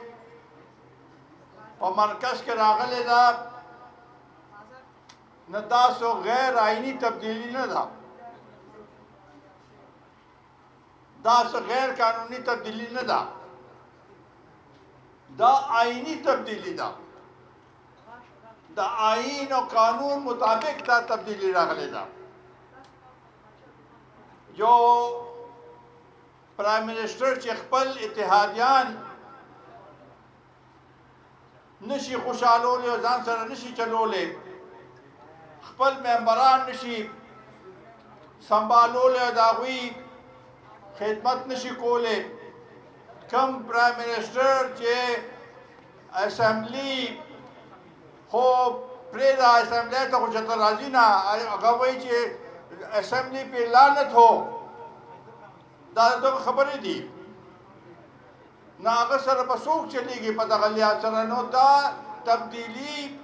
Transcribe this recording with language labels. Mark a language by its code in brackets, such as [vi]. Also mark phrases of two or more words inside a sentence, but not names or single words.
[ps] په مرکز کې راغلی ده نه دا سو غیر آئینی تبدیلی نه ده دا سو غیر قانونی تبدیلی نه ده دا آئینی تبدیلی ده دا آئین و قانون مطابق دا تبدیلی راغلی ده جو [en] prime minister [ps] چې خپل اتحادیان نشي خوشحالولی او ځان سره نشي چلولی خپل ممبران نشي سنبالولی او د هغوی خدمت نشي کولی کم [en] prime minister [ps] چې اسمبلی خو پرېږده اسمبلی ته خو چېرته راځي نه هغه وایي چې اسمبلی پې لعنت هو دا د دغه خبرې دي نه هغه سره به څوک چلېږي په دغه لحاظ سره نو دا تبدیلي